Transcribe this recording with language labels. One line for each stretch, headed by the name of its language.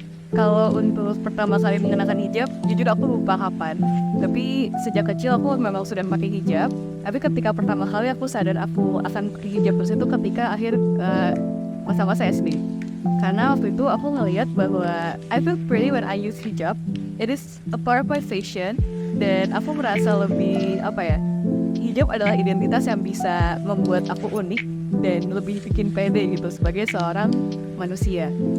Indonesian: Kalau untuk pertama kali mengenakan hijab, jujur aku lupa kapan. Tapi sejak kecil aku memang sudah pakai hijab. Tapi ketika pertama kali aku sadar aku akan pakai hijab terus itu ketika akhir masa-masa SD.
English: Karena waktu itu aku ngelihat bahwa I feel pretty when I use hijab. It is a part of my fashion.
Indonesian: Dan aku merasa lebih, hijab adalah identitas yang bisa membuat aku unik dan lebih bikin pede gitu sebagai seorang manusia.